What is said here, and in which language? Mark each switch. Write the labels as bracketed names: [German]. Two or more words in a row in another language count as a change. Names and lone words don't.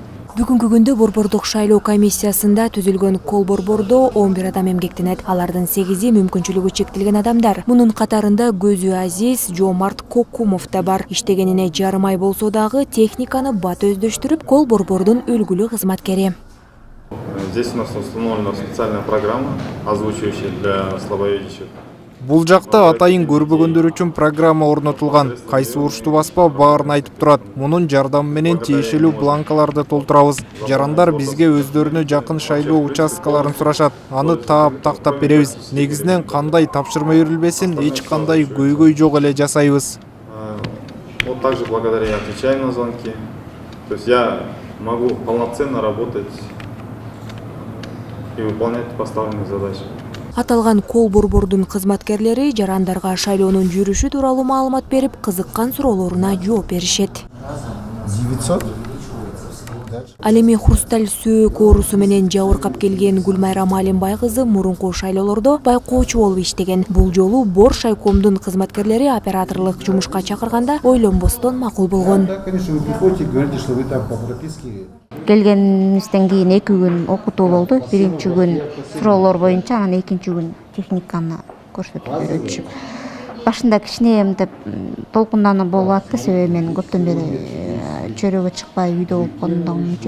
[Kyrgyz] Бүгүнкү күндө Борбордук шайлоо комиссиясында түзүлгөн кол борбордо 11 адам эмгектенет. Алардын 8-и мүмкүнчүлүгү чектелген адамдар. Мунун катарында Көзү Азиз, Жомарт Кокумов да бар. Иштегенине жарым ай болсо дагы техниканы бат өздөштүрүп, кол борбордун үлгүлүү кызматкери. [Russian] Здесь у нас установлена специальная программа, озвучивающая для слабовидящих. [Kyrgyz] Бул жакта атайын көрбөгөндөр үчүн программа орнотулган. Кайсы урушту баспа баарын айтып турат. Мунун жардамы менен тиешелүү бланкаларды толтурабыз. Жарандар бизге өздөрүнө жакын шайлоо участкаларын сурашат. Аны таап тактап беребиз. Негизинен кандай тапшырма берилбесин, эч кандай көйгөй жок эле жасайбыз. [Russian] Вот также благодаря я отвечаю на звонки. То есть я могу полноценно работать и выполнять поставленные задачи. [Kyrgyz] Аталган кол борбордун кызматкерлери жарандарга шайлоонун жүрүшү тууралуу маалымат берип, кызыккан суроолоруна жооп беришет. 900. Ал эми хрусталь сөөк оорусу менен жабыркап келген Гүлмайрам Алимбай кызы мурунку шайлоолордо байкоочу болуп иштеген. Бул жолу Бор шайкомдун кызматкерлери операторлук жумушка чакырганда ойлонбостон макул болгон. [Russian] Да, конечно, вы приходите и говорите, что вы там по прописке. [Kyrgyz] Келгенибизден кийин 2 күн окутуу болду. Биринчи күн суроолор боюнча, анан экинчи күн техниканы көрсөтүп берүүчү. Башында кичине мынтип толкундануу болуп атты, себеби мен көптөн бери чөйрөгө чыкпай үйдө болуп калгандыгым үчүн.